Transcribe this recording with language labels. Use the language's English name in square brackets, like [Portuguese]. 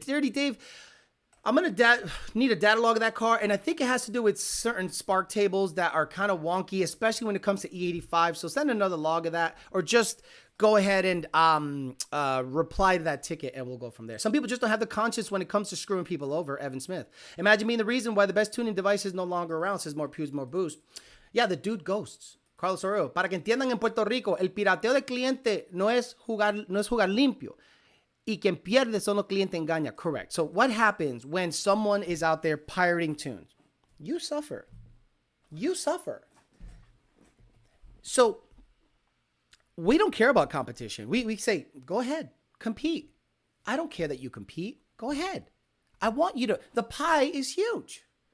[English] Dirty Dave, I'm going to need a data log of that car, and I think it has to do with certain spark tables that are kind of wonky, especially when it comes to E85. So send another log of that, or just go ahead and reply to that ticket, and we'll go from there. Some people just don't have the conscience when it comes to screwing people over. Evan Smith. Imagine being the reason why the best tuning device is no longer around, says more pews, more boost. Yeah, the dude ghosts. [Spanish] Carlos Oreo, para que entiendan en Puerto Rico, el pirateo del cliente no es jugar limpio. Y quien pierde son los clientes engaña. [English] Correct. So what happens when someone is out there pirating tunes? You suffer. You suffer. So we don't care about competition. We say, go ahead, compete. I don't care that you compete. Go ahead. I want you to. The pie is huge.